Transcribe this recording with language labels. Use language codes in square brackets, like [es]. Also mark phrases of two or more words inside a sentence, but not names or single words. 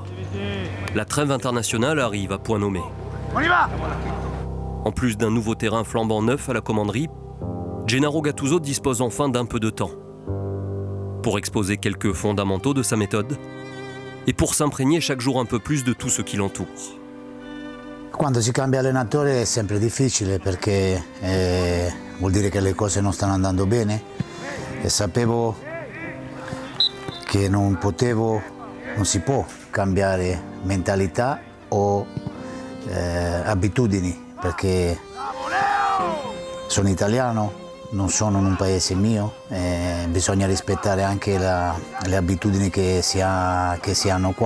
[fr] La trêve internationale arrive à point nommé. On y va. En plus d'un nouveau terrain flambant neuf à la commanderie, Gennaro Gattuso dispose enfin d'un peu de temps pour exposer quelques fondamentaux de sa méthode et pour s'imprégner chaque jour un peu plus de tout ce qui l'entoure. [it] Quando si cambia allenatore è sempre difficile perché vuol dire che le cose non stanno andando bene e sapevo che non si può cambiare mentalità o abitudini perché sono italiano, non sono in un paese mio, bisogna rispettare anche le abitudini che si hanno qua.